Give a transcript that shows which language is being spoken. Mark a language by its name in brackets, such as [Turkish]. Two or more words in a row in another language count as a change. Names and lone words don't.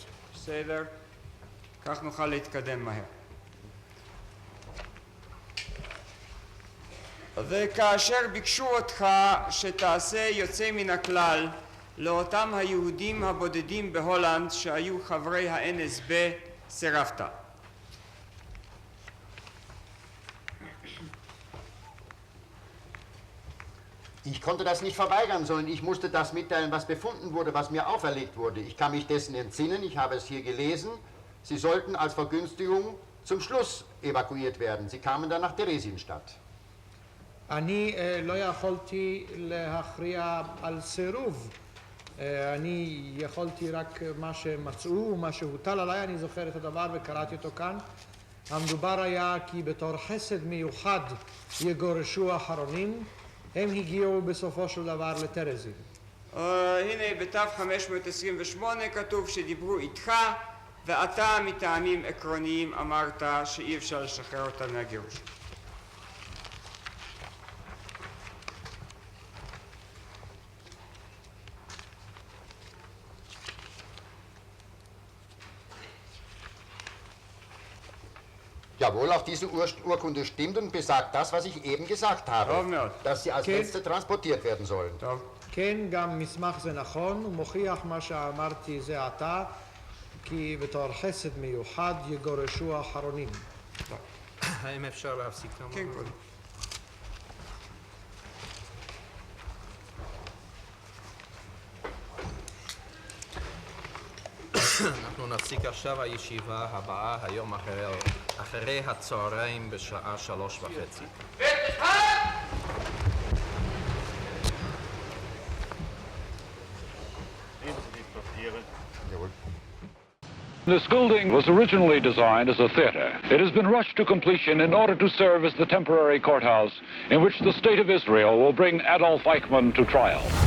[Hebrew] בסדר, כך נוכל להתקדם מהר. וכאשר ביקשו אותך שתעשה יוצא מן הכלל לאותם היהודים הבודדים בהולנד שהיו חברי ה-NSB, סירבת. [German] Ich konnte das nicht verweigern, sondern ich musste das mitteilen, was befunden wurde, was mir auferlegt wurde. Ich kann mich dessen entsinnen, ich habe es hier gelesen. Sie sollten als Vergünstigung zum Schluss evakuiert werden. Sie kamen dann nach Theresienstadt. [Hebrew] אני לא יכולתי להכריע על סירוב. אני יכולתי רק מה שמצאו ומה שהוטל עליי, אני זוכר את הדבר וקראתי אותו כאן. המדובר היה כי בתור חסד מיוחד יגורשו האחרונים, הם הגיעו בסופו של דבר לטרזין. הנה בתו 528 כתוב שדיברו איתך ואתה מטעמים עקרוניים אמרת שאי אפשר לשחרר אותם מהגירוש. [German] Jawohl, auch diese Urkunde stimmt und besagt das, was ich eben gesagt habe, dass sie als Letzte transportiert werden sollen. [Hebrew] כן, גם מסמך זה נכון, הוא מוכיח מה שאמרתי זה עתה, כי בתור חסד מיוחד יגורשו האחרונים. האם אפשר להפסיק כמה? כן, קודם. אנחנו נפסיק עכשיו. הישיבה הבאה היום אחרי הצהריים בשעה 3:30. [English] This building was originally designed as a theater. It has been rushed to completion in order to serve as the temporary courthouse in which the State of Israel will bring Adolf Eichmann to trial.